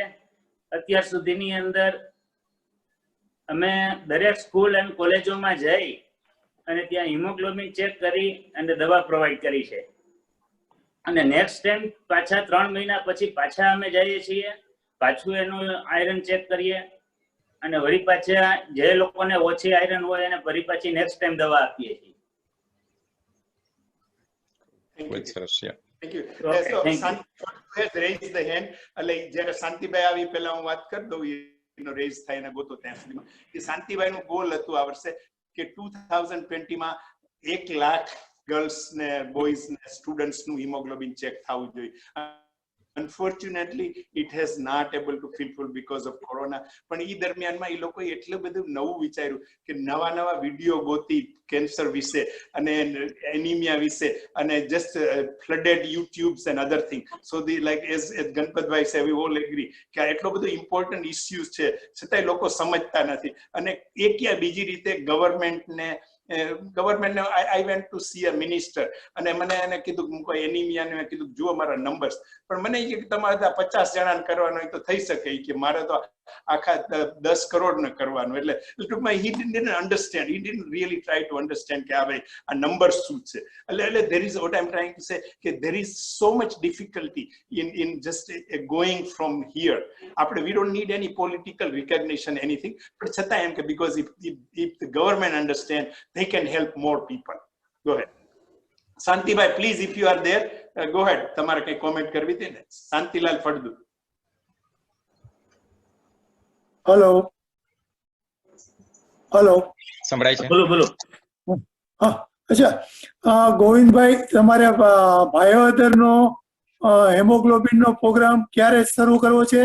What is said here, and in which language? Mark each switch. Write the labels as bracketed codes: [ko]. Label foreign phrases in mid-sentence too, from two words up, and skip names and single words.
[gu] અત્યાર સુધીની અંદર અમે દરેક સ્કૂલ અને કોલેજોમાં જઈ અને ત્યાં હિમોગ્લોબિન ચેક કરી અને દવા પ્રોવાઈડ કરી છે. અને [en] next time [gu] પાછા 3 મહિના પછી પાછા અમે જઈએ છીએ. પાછું એનું આયરન ચેક કરીએ અને વળી પાછા જે લોકોને ઓછી આયરન હોય એને ફરી પાછી [en] next time [gu] દવા આપીએ છીએ. [en] Thank you. So Santi has raised the hand. [gu] Like જ્યારે શાંતિભાઈ આવી પહેલા હું વાત કરી દઉં એનો રેઝ થાય ને ગોતો ત્યાં સુધીમાં કે શાંતિભાઈ નું ગોલ હતું આ વર્ષે કે 2020 માં 1 લાખ ગર્લ્સ ને બોયઝ ને સ્ટુડન્ટ્સ નું હિમોગ્લોબિન ચેક થવું જોઈએ. [en] Unfortunately, it has not able to fulfill because of corona. [gu] પણ ઈ દરમિયાનમાં ઈ લોકોએ એટલું બધું નવું વિચાર્યું કે નવા વિડીયો ગોતી કેન્સર વિશે અને એનિમિયા વિશે અને [en] just flooded YouTubes and other thing. So the like as ગણપતભાઈ said, we all agree [gu] કે આ એટલો બધો [en] important issues [gu] છે છતાંય લોકો સમજતા નથી. અને એક યા બીજી રીતે ગવર્મેન્ટને [en] I went to see a minister [gu] અને મને એને કીધું કોઈ એનિમિયા ને કીધું જુઓ મારા નંબર્સ. પણ મને કે તમારે 50 જણાને કરવાનો હોય તો થઈ શકે કે મારે તો આખા 10 કરોડ ને કરવાનું. એટલે ટૂંકમાં [en] he didn't understand. He didn't really try to understand [gu] કે આ ભાઈ આ નંબર શું છે. [en] એટલે there is what I'm trying to say કે there is so much difficulty in just going from here. આપણે we don't need any political recognition anything. [gu] પણ છતાં એમ કે [en] because if the government understand they can help more people. Go ahead. શાંતિભાઈ please if you are there go ahead. [gu] તમારે કઈ કોમેન્ટ કરવી હતી ને? શાંતિલાલ ફળદુ. હેલો સંભળાય છે? બોલો. હા અચ્છા ગોવિંદભાઈ તમારે ભાયોદરનો હેમોગ્લોબિનનો પ્રોગ્રામ ક્યારે શરૂ કરવો છે?